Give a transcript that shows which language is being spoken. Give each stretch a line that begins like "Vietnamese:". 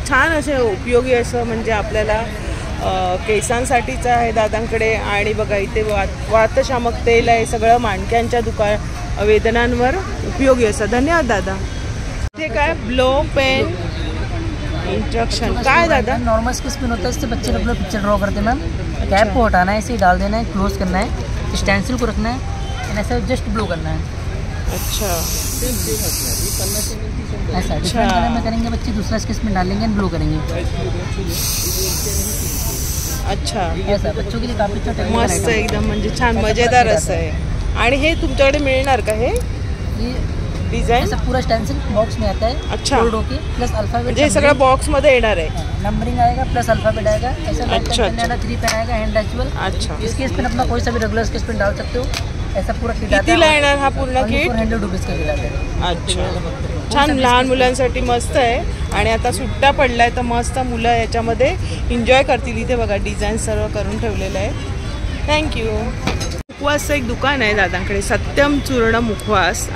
Marathi: तर छान असे उपयोगी असं म्हणजे आपल्याला केसांसाठीचं आहे दादांकडे. आणि बघा इथे वातशामक तेल आहे, सगळं माणक्यांच्या वेदनांवर उपयोगी असं. धन्यवाद दादा. ते काय ब्लो पेन इंस्ट्रक्शन काय दादा?
Hindi: नॉर्मल स्केच पेन होता है, इससे बच्चे लोग पिक्चर ड्रॉ करते हैं मैम. कैप को हटाना है, इसे डाल देना है, क्लोज करना है, स्टेंसिल को रखना है एंड ऐसा जस्ट ब्लो करना है. अच्छा, ऐसा डिफरेंट कलर में करेंगे बच्चे, दूसरा स्केच पेन डालेंगे एंड ब्लो करेंगे. अच्छा, ऐसा बच्चों के लिए काफी अच्छा टेक्निकल
Marathi: मस्त
Hindi: आइटम है.
Marathi: एकदम म्हणजे छान मजेदार असं आहे. आणि हे तुमच्याकडे मिळणार का हे
Hindi: ये
Marathi: डिझाईन?
Hindi: ऐसा पूरा स्टेंसिल बॉक्स में आता है. अच्छा. फोल्ड होके प्लस अल्फाबेट
Marathi: म्हणजे हे सगळं बॉक्समध्ये येणार आहे.
Hindi: नंबरिंग आएगा प्लस अल्फाबेट आएगा. ऐसा अच्छा, 3 पेन आएगा हैंड टचबल. अच्छा, स्केच पेन अपना कोई सा भी रेगुलर स्केच पेन डाल सकते हो. ऐसा पूरा किट आता
Marathi: कितीला
Hindi: है.
Marathi: येणार हा पूर्ण किट?
Hindi: 400 रुपीज़ का किट आता है.
Marathi: अच्छा, छान लहान मुलांसाठी मस्त आहे. आणि आता सुट्ट्या पडलाय तर मस्त मुलं याच्यामध्ये एन्जॉय करतील. इथे बघा डिझाईन सर्व करून ठेवलेलं आहे. थँक्यू. मुखवासचं एक दुकान आहे दादांकडे, सत्यम चूर्ण मुखवास.